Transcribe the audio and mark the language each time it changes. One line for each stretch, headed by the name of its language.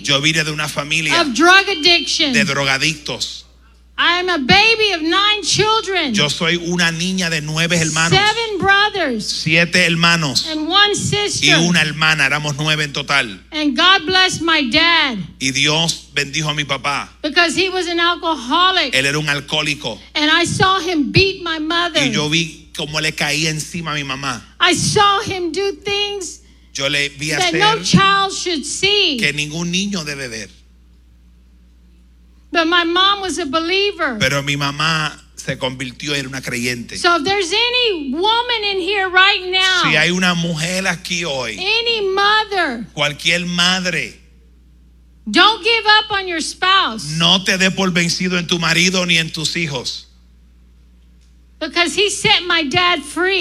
Spanish: Yo vine de una familia.
English: Of drug addiction.
Spanish: De drogadictos.
English: I'm a baby of 9 children.
Spanish: Yo soy una niña de 9 hermanos.
English: 7 brothers.
Spanish: 7 hermanos.
English: And 1 sister.
Spanish: Y una hermana, éramos 9 en total.
English: And God blessed my dad.
Spanish: Y Dios bendijo a mi papá.
English: Because he was an alcoholic.
Spanish: Él era un alcohólico.
English: And I saw him beat my mother.
Spanish: Y yo vi cómo le caía encima a mi mamá.
English: I saw him do things
Spanish: yo le vi
English: that
Spanish: hacer
English: no child should see.
Spanish: Que ningún niño debe ver.
English: But my mom was a believer.
Spanish: Pero mi mamá se convirtió en una creyente.
English: So if there's any woman in here right now,
Spanish: si hay una mujer aquí hoy,
English: any mother,
Spanish: cualquier madre,
English: don't give up on your spouse.
Spanish: No te dé por vencido en tu marido ni en tus hijos.
English: Because he set my dad free.